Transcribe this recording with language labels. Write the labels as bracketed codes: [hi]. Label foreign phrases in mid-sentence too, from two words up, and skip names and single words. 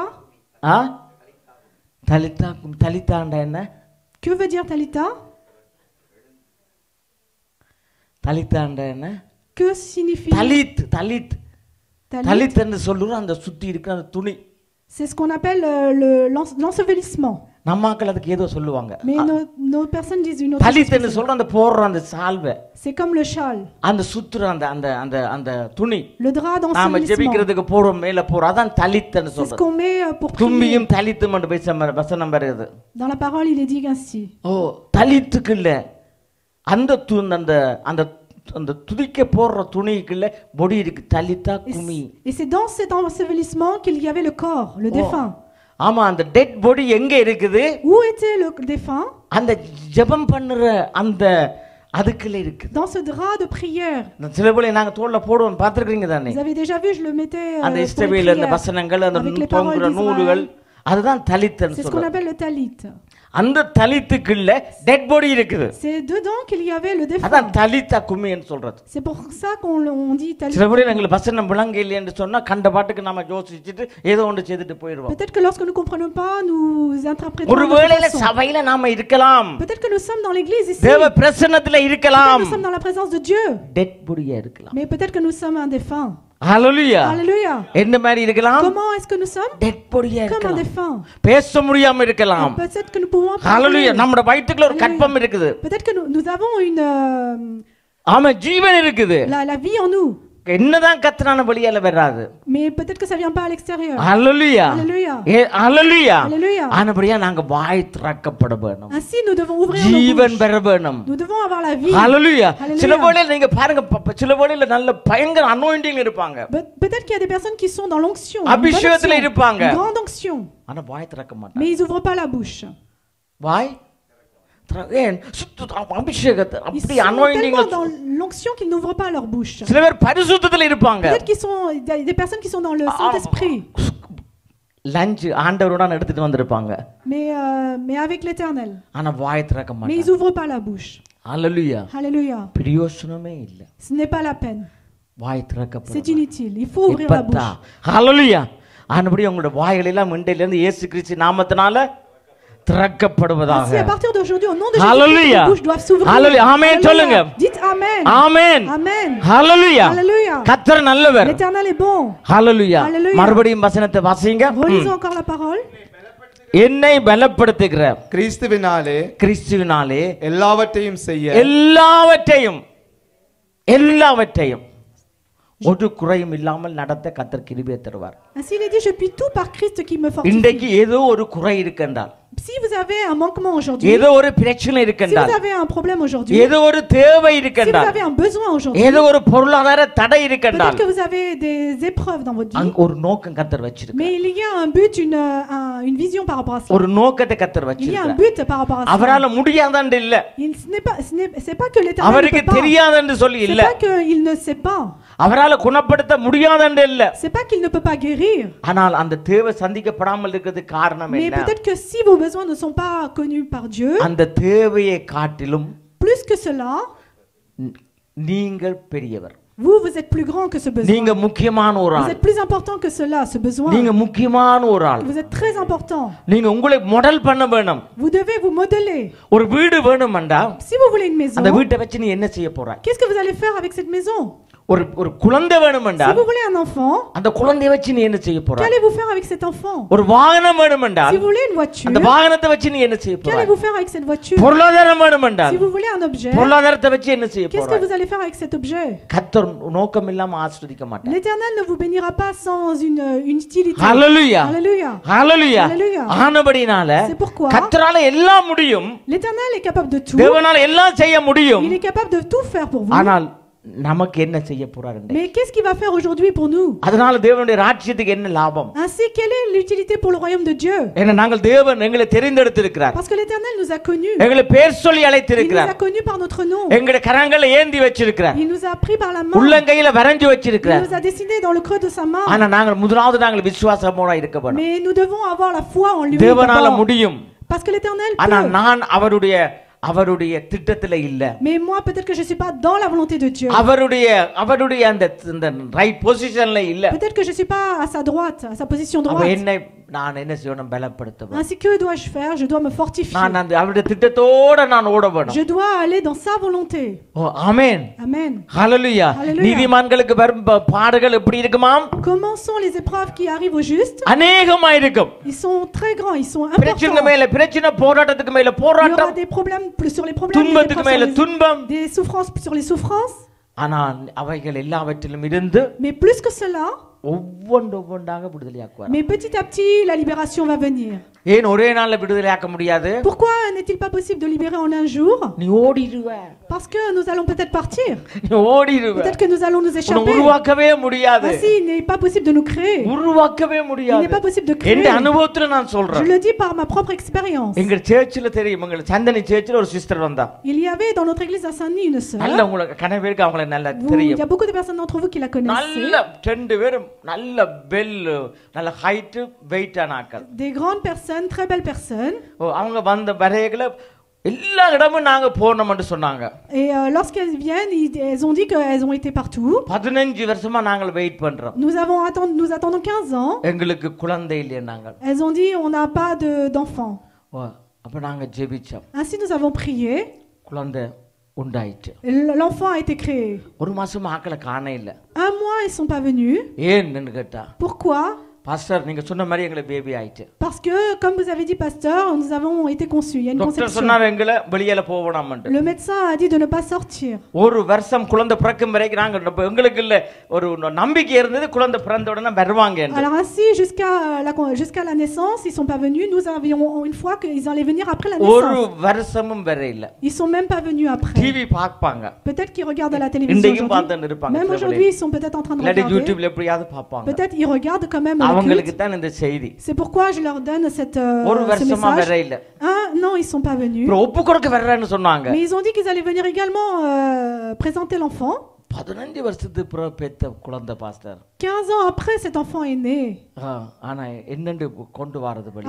[ta] ஆ தலிதா தலிதாண்டா என்ன [fr] Que veut dire Talitha? [ta] தலிதாண்டா என்ன [fr] Que signifie [ta] தலித் தலித் [fr] Talit? [ta] தலித் என்று சொல்லுறோம் அந்த சுத்தி இருக்கிற அந்த துணி [fr] C'est ce qu'on appelle l'ensevelissement. [ta] நம்மாக்கள் அதுக்கு ஏதோ சொல்லுவாங்க [fr] Mais nos personnes disent une autre [ta] தலித் [fr] chose. [ta] என்று சொல்ற அந்த போடுற அந்த சால்வை [fr] C'est comme le châle, [ta] அந்த சுத்துற அந்த அந்த அந்த அந்த துணி [fr] le drap [ta] நாம [fr] d'ensevelissement. [ta] ஜெபிக்கிறதுக்கு போடுறோம் மேல போறோம் அதான் தலித்ன்னு [fr] C'est ce [ta] சொல்றது [fr] qu'on met pour prier. [ta] தும்பியும் தலித்தும் என்று பேச வசனம் வருது [fr] Dans la parole, il est dit ainsi. [ta] ஓ தலித்துக்கு இல்ல அந்த அந்த அந்த அந்த துதிக்க போடுற துணிக்குள்ள பொடி இருக்கு தலித்தா குமி [fr] Et c'est dans cet ensevelissement qu'il y avait le corps, le défunt. [ta] ஆமா அந்த [en] dead body [ta] எங்க இருக்குது [fr] Où était le défunt? [ta] அந்த ஜெபம் பண்ணுற அந்த அதுக்குள்ள இருக்குது [fr] Dans ce drap de prière. [ta] சில போல நாங்க தோல்ல போடுவோம் பார்த்திருக்கீங்க தானே [fr] Vous avez déjà vu, je le mettais [ta] அந்த [fr] pour les [ta] இஸ்ரவேல் அந்த [fr] prières, [ta] வசனங்கள் அந்த [fr] avec les paroles [ta] தொங்குற நூல்கள் [fr] d'Israël. [ta] அதுதான் தலித்ன்னு [fr] C'est ce qu'on [ta] சொல்றது [fr] appelle le talit. [ta] அந்த தலித்துக்குள்ள [en] dead body [ta] இருக்குது [fr] C'est dedans qu'il y avait le défunt. [ta] அதான் தலித்தா கும்மின்னு சொல்றது [fr] C'est pour ça qu'on dit talit. [ta] சில பேர் எங்களுக்கு வசனம் விளங்க இல்லைன்னு சொன்னா கண்ட பாட்டுக்கு நம்ம யோசிச்சுட்டு ஏதோ ஒன்று செய்துட்டு போயிடுவோம் [fr] Peut-être que lorsque nous ne comprenons pas, nous interprétons [ta] ஒரு [fr] de notre [ta] வேளையில [fr] façon. [ta] சபையில நாம இருக்கலாம் [fr] Peut-être que nous sommes dans l'église ici. [ta] தேவ பிரசன்னத்துல [fr] Peut-être que [ta] இருக்கலாம் [fr] nous sommes dans la présence de Dieu. [en] dead bodyயா [ta] இருக்கலாம் [fr] Mais peut-être que nous sommes un défunt. [ta] ஹalleluya [fr] Alléluia. [ta] என்ன மாதிரி இருக்கலாம் [fr] Comment est-ce que nous sommes? [en] dead bodyயா [fr] Comme un [ta] இருக்கலாம் [fr] défunt. [ta] பேச முடியாம இருக்கலாம் [fr] Peut-être que nous pouvons [ta] ஹalleluya [fr] parler. [ta] நம்ம வயிற்றுக்குள்ள ஒரு [fr] Alléluia. [ta] கற்பம் இருக்குது [fr] Peut-être que nous avons [ta] ஆமா ஜீவன் இருக்குது [fr] la vie en nous. [ta] என்னதான் கத்தனான வழியால வராது [fr] Mais peut-être que ça vient pas à l'extérieur. [ta] ஹalleluya [fr] Alléluia. [ta] ஹalleluya [fr] Alléluia. [ta] ஆனபடியா நாங்க வாய் திறக்கப்பட வேணும் [fr] Ainsi, nous devons ouvrir nos [ta] ஜீவன் [fr] bouches. [ta] பெற வேணும் [fr] Nous devons avoir la vie. [ta] ஹalleluya [fr] Alléluia. [ta] சில வேளையில நீங்க பாருங்க சில வேளையில நல்ல பயங்கர அனாயிண்டிங் இருப்பாங்க [fr] Peut-être qu'il y a des personnes qui sont dans l'onction. Une bonne [ta] அபிஷேகத்துல [fr] onction, [ta] இருப்பாங்க [fr] une grande onction. [ta] ஆனா வாய் திறக்க மாட்டாங்க [fr] Mais ils n'ouvrent pas la bouche. [ta] வாய் ஏன் அபிஷேகத்தை [fr] Ils [ta] அப்படி [fr] sont [ta] அனாயிண்டிங்ல [fr] tellement dans l'onction qu'ils n'ouvrent pas leur bouche. [ta] சில பேர் பரிசுத்தத்துல இருப்பாங்க [fr] Peut-être qu'ils sont il y a des personnes qui sont dans le Saint-Esprit, [ta] லஞ்ச் ஆண்டவரோட எடுத்துட்டு வந்திருப்பாங்க [fr] mais avec l'Éternel. [ta] ஆனா வாய் திறக்க [fr] Mais [ta] மாட்டாங்க [fr] ils n'ouvrent pas la bouche. [ta] ஹalleluya [fr] Alléluia. [ta] பிரயோசனமே இல்ல [fr] Ce n'est pas la peine. [ta] வாய் [fr] C'est [ta] திறக்கப்படும் [fr] inutile. Il faut ouvrir la [ta] இப்பத்தா [fr] bouche. [ta] ஹalleluya ஆனபடி உங்களோட வாய்கள் எல்லாம் இன்றையில இருந்து இயேசு கிறிஸ்து நாமத்தினால திறக்கப்படுவதாக [fr] Ainsi, à partir d'aujourd'hui, au nom de Jésus, Hallelujah. les bouches doivent s'ouvrir. Hallelujah. Amen. Alléluia. [ta] சொல்லுங்க. [fr] Dites Amen. [ta] ஆமென் [fr] Amen. [ta] ஹalleluya [fr] Alléluia. [ta] கர்த்தர் நல்லவர் [fr] L'Éternel est bon. [ta] ஹalleluya [fr] Hallelujah. [ta] மறுபடியும் வசனத்தை வாசிங்க [fr] Relisons encore la parole. [ta] என்னை பலப்படுத்துகிற கிறிஸ்துவினாலே கிறிஸ்துவினாலே எல்லாவற்றையும் செய்ய எல்லாவற்றையும் ஒரு குறையும் இல்லாமல் நடத்த கர்த்தர் கிருபையை தருவார் [fr] Ainsi, il est dit, je puis tout par Christ qui me fortifie. [ta] இன்றைக்கு ஏதோ ஒரு குறை இருக்கின்றால் [fr] Si vous avez un manquement aujourd'hui, [ta] ஏதோ ஒரு பிரச்சனை [fr] si vous [ta] இருக்கின்றால் [fr] avez un problème aujourd'hui, [ta] ஏதோ ஒரு தேவை [fr] si vous [ta] இருக்கின்றால் [fr] avez un besoin aujourd'hui, [ta] ஏதோ ஒரு பொருளாதார தடை இருக்கின்றால் [fr] peut-être que vous avez des épreuves dans votre vie, [ta] அங்க ஒரு நோக்கம் கர்த்தர் வச்சிருக்கார் [fr] mais il y a un but, une vision par rapport à ça. [ta] ஒரு நோக்கத்தை கர்த்தர் [fr] Il y a un [ta] வச்சிருக்கார் [fr] but par rapport à ça. [ta] அவரால முடியாதன்னு இல்ல [fr] C'est pas que l'Éternel ne [ta] அவருக்கு [fr] peut pas. [ta] தெரியாதன்னு சொல்லி [fr] C'est [ta] இல்ல [fr] pas qu'il ne sait pas. [ta] அவரால குணப்படுத்த முடியாதன்னு இல்ல [fr] C'est pas qu'il ne peut pas guérir. [ta] ஆனால் அந்த தேவை சந்திக்கப்படாமல் இருக்கிறதுக்கு காரணம் [fr] Mais [ta] என்ன [fr] peut-être que si vos besoins ne sont pas connus par Dieu, [ta] அந்த தேவையை காட்டிலும் [fr] plus que cela, [ta] நீங்கள் பெரியவர் [fr] vous êtes plus grand que ce besoin. [ta] நீங்க முக்கியமான ஒரு [fr] Vous [ta] ஆள் [fr] êtes plus important que cela, ce besoin. [ta] நீங்க முக்கியமான ஒரு ஆள் [fr] Vous êtes très important. [ta] நீங்க உங்களை மாடல் பண்ண வேணும் [fr] Vous devez vous modeler. [ta] ஒரு வீடு வேணும்டா [fr] Si vous voulez une maison, [ta] அந்த வீட்டை வச்சு நீ என்ன செய்ய போற [fr] qu'est-ce que vous allez faire avec cette maison? [ta] ஒரு ஒரு குழந்தை [fr] Si [ta] வேணுமென்றால் [fr] vous voulez un enfant, [ta] அந்த குழந்தையை வச்சு நீ என்ன செய்ய போற? [fr] qu'allez-vous faire avec cet enfant? [ta] ஒரு வாகனம் வேணுமென்றால் [fr] Si vous voulez une voiture, [ta] அந்த வாகனத்தை வச்சு நீ என்ன செய்ய போற? [fr] qu'allez-vous faire avec cette voiture? [ta] பொருளாதாரம் வேணுமென்றால் [fr] Si vous voulez un objet, [ta] பொருளாதாரத்தை வச்சு என்ன செய்ய [fr] qu'est-ce [ta] போற? [fr] que vous allez faire avec cet objet? [ta] கர்த்தர் நோக்கம் இல்லாம ஆசீர்வதிக்க மாட்டார். [fr] L'Éternel ne vous bénira pas sans une utilité. [ta] ஹalleluya [fr] Alléluia. [ta] ஹalleluya [fr] Alléluia. [ta] ஆனபடினால [fr] C'est pourquoi [ta] கர்த்தரால எல்லாம் முடியும், [fr] l'Éternel est capable de tout. [ta] தேவனால எல்லாம் செய்ய முடியும். [fr] Il est capable de tout faire pour vous. [ta] ஆனால் நமக்கு என்ன செய்ய போறாரு? [fr] Mais qu'est-ce qu'il va faire aujourd'hui pour nous? [ta] அதனால தேவனுடைய ராஜ்யத்துக்கு என்ன லாபம்? [fr] Ainsi, quelle est l'utilité pour le royaume de Dieu? [ta] ஏன்னா நாங்கள் தேவன் எங்களை தெரிந்தெடுத்திருக்கிறார், [fr] Parce que l'Éternel nous a connus. [ta] எங்களை பேர் சொல்லி [fr] Il nous [ta] அழைத்திருக்கிறார், [fr] a connus par notre nom. [ta] எங்களுடைய கரங்களை ஏந்தி வச்சிருக்கிறார், [fr] Il nous a pris par la main. [ta] உள்ளங்கையில வரைஞ்சு [fr] Il [ta] வச்சிருக்கிறார். [fr] nous a dessiné dans le creux de sa main. [ta] ஆனா நாங்கள் முதலாவது நாங்கள் விசுவாசமோட இருக்க வேணும். [fr] Mais nous devons avoir la foi en lui. [ta] தேவனால [fr] d'abord. [ta] முடியும், [fr] Parce que l'Éternel [ta] ஆனா [fr] peut. [ta] நான் அவருடைய திட்டத்துல இல்ல, [fr] Mais moi, peut-être que je ne suis pas dans la volonté de Dieu. [ta] அவருடைய அந்த [en] right positionல [ta] இல்ல. [fr] Peut-être que je ne suis pas à sa droite, à sa position [ta] அவ [fr] droite. [ta] என்னை நான் என்ன செய்யணும்? பலப்படுத்தணும். [fr] Ainsi, que dois-je faire? Je dois me fortifier. [ta] நான் அந்த அவருடைய திட்டத்தோட நான் ஓட வேணும். [fr] Je dois aller dans sa volonté. [ta] ஓ ஆமென். [fr] Amen. [ta] ஹalleluya. [fr] Hallelujah. [ta] நீதிமான்களுக்கு வரும் பாடுகள் எப்படி இருக்குமாம்? [fr] Comment sont les épreuves qui arrivent aux justes? [ta] அநேகமா இருக்கும். [fr] Ils sont très grands, ils sont [ta] பிரச்சனை [fr] importants. [ta] மேல பிரச்சனை, போராட்டத்துக்கு மேல [fr] Il y aura [ta] போராட்டம், [fr] des problèmes sur les problèmes, des [ta] துன்பத்துக்கு [fr] épreuves [ta] மேல [fr] sur les- [ta] துன்பம். [fr] des souffrances sur les souffrances. [ta] ஆனா அவைகள் எல்லாவற்றிலும் இருந்து [fr] Mais plus que cela, [ta] ஒவ்வொன்றாக விடுதலையாக்குவார். [fr] mais petit à petit, la libération va venir. [ta] ஏன் ஒரே நாள்ல விடுதலையாக்க முடியாது? [fr] Pourquoi n'est-il pas possible de libérer en un jour? [ta] நீ ஓடிடுவ, [fr] Parce que nous allons peut-être partir. [ta] நீ ஓடிடுவ. [fr] Peut-être que nous allons nous [ta] உன்னை [fr] échapper. [ta] உருவாக்கவே முடியாது, [fr] Ainsi, il n'est pas possible de nous créer. [ta] உருவாக்கவே [fr] Il n'est [ta] முடியாது. [fr] pas possible de créer. [ta] என்ற அனுபவத்துல நான் [fr] Je [ta] சொல்றேன். [fr] le dis par ma propre expérience. [ta] எங்க சேர்ச்சில தெரியும், எங்க சந்தனி சேர்ச்சில ஒரு சிஸ்டர் வந்தா. [fr] Il y avait dans notre église à Saint-Denis une sœur. [ta] நல்ல உங்களுக்கு கன பேருக்கு அவங்கள நல்லா [fr] Il y [ta] தெரியும். [fr] a beaucoup de personnes d'entre vous qui la connaissent. [ta] நல்ல ரெண்டு பேரும் நல்ல பெல், நல்ல [en] height, weight [ta] ஆனாக்கள். [fr] Des grandes personnes, très belles personnes. [ta] அவங்க வந்த வரையகளை எல்லா இடமும் நாங்க போனோம்னு சொன்னாங்க. [fr] Et lorsqu'elles viennent, elles ont dit qu'elles ont été partout. [ta] 15 வருஷமா நாங்கள் வெயிட் பண்றோம். [fr] Nous attendons 15 ans. [ta] எங்களுக்கு குழந்தை இல்லையே நாங்கள். [fr] Elles ont dit on n'a pas d'enfant. [ta] அப்ப நாங்க ஜெபிச்சோம். [fr] Ainsi nous avons prié. [ta] குழந்தை உண்டாயிற்று. [fr] L'enfant a été créé. [ta] ஒரு மாசம் ஆக்களை காண இல்ல. [fr] Un mois ils sont pas venus. [ta] ஏன்னு கேட்டா, [fr] Pourquoi? [ta] பாஸ்டர் நீங்க சொன்ன மாதிரி எங்களுக்கு பேபி ஆயிட்டு. [fr] Parce que comme vous avez dit pasteur, nous avons été conçus. Il y a une [ta] டாக்டர் [fr] conception. [ta] சொன்னார் எங்களை வெளியில போகணும்னு. [fr] Le médecin a dit de ne pas sortir. [ta] ஒரு வருஷம் குழந்தை பிறக்கும் வரைக்கும் நாங்க எங்களுக்கு இல்ல ஒரு நம்பிக்கை இருந்தது, குழந்தை பிறந்த உடனே வருவாங்க. [fr] Alors ainsi jusqu'à la naissance, ils sont pas venus. Nous avions une fois qu'ils allaient venir après la [ta] ஒரு [fr] naissance. [ta] வருஷமும் வர இல்ல. [fr] Ils sont même pas venus après. [ta] டிவி பார்ப்பாங்க. [fr] Peut-être qu'ils regardent à la télévision [ta] இன்றைக்கும் பார்த்துட்டு [fr] aujourd'hui. [ta] இருப்பாங்க. [fr] Même aujourd'hui, ils sont peut-être en train de [ta] இல்லாட்டி [fr] regarder. [ta] யூடியூப்ல எப்படியாவது பார்ப்பாங்க. [fr] Peut-être ils regardent quand même le [ta] அவங்களுக்கு [fr] culte. [ta] தான் இந்த செய்தி. [fr] C'est pourquoi je leur donne [ta] ஒரு [fr] ce [ta] வருஷமா வர [fr] message. [ta] இல்ல. [fr] Non, ils sont pas venus. [ta] அப்புறம் ஒப்பு கொடுக்க வர்றேன்னு சொன்னாங்க. [fr] Mais ils ont dit qu'ils allaient venir également présenter l'enfant. [ta] 15 வருஷத்துக்கு பிறகு பெத்த குழந்தை பாஸ்டர். [fr] 15 ans après, cet enfant est né. [ta] ஆனா என்னண்டு கொண்டு வரது படி.